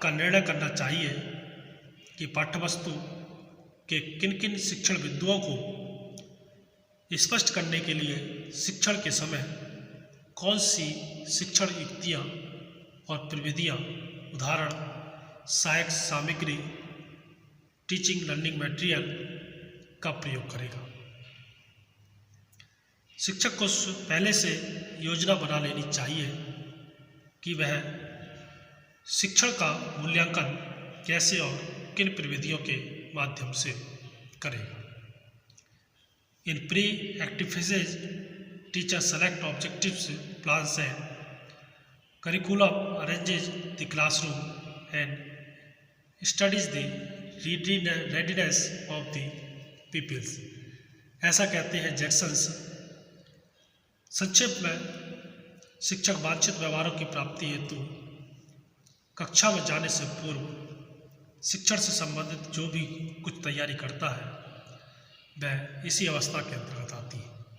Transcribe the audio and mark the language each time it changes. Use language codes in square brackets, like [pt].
[hi] आपका निर्णय करना चाहिए कि पाठ्यवस्तु के किन किन शिक्षण बिंदुओं को स्पष्ट करने के लिए शिक्षण के समय कौन सी शिक्षण युक्तियाँ और प्रविधियाँ, उदाहरण, सहायक सामग्री, टीचिंग लर्निंग मटेरियल का प्रयोग करेगा। शिक्षक को पहले से योजना बना लेनी चाहिए कि वह शिक्षण का मूल्यांकन कैसे और किन प्रविधियों के माध्यम से करेगा। [en] In pre active phases teacher select objectives, plans and curriculum, arranges the classroom and studies the readiness of the pupils। [hi] ऐसा कहते हैं जैक्सन्स। संक्षेप में, शिक्षक वांछित व्यवहारों की प्राप्ति हेतु कक्षा में जाने से पूर्व शिक्षण से संबंधित जो भी कुछ तैयारी करता है वह इसी अवस्था के अंतर्गत आती है।